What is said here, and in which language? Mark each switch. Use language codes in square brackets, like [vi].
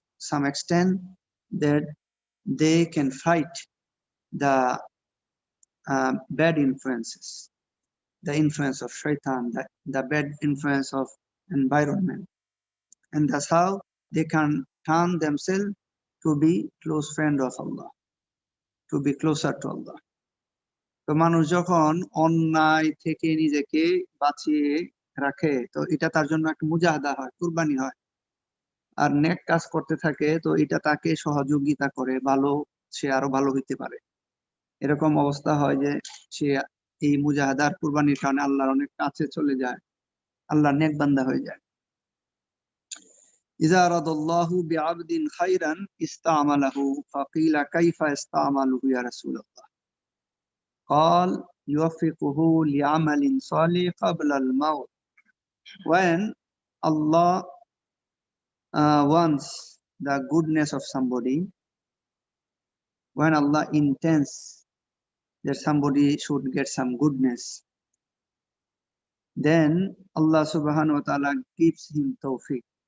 [en] some extent that they can fight the bad influences, the influence of shaitan, the bad influence of environment. And that's how they can turn themselves to be close friend of Allah, to be closer to Allah. [bn] তো মানুষ যখন অন্যায় থেকে নিজেকে বাঁচিয়ে রাখে, তো এটা তার জন্য একটা মুজাহাদা হয়, কুরবানি হয়। আর নেক কাজ করতে থাকে, তো এটা তাকে সহযোগিতা করে ভালো, সে আরো ভালো হইতে পারে। এরকম অবস্থা হয় যে সে এই মুজাহাদার কুরবানির কারণে আল্লাহর অনেক কাছে চলে যায়, আল্লাহর নেক বান্দা হয়ে যায়। [ar] ইযা আরাদাল্লাহু বিআবদিন খায়রান ইসতা'মালাহু ফাকিলা কাইফা ইসতা'মালুহু ইয়া রাসূলুল্লাহ قال يوفقه لعمل صالح قبل الموت. [en] When Allah wants the goodness of somebody, when Allah intends that somebody should get some goodness, then Allah subhanahu wa ta'ala gives him tawfiq.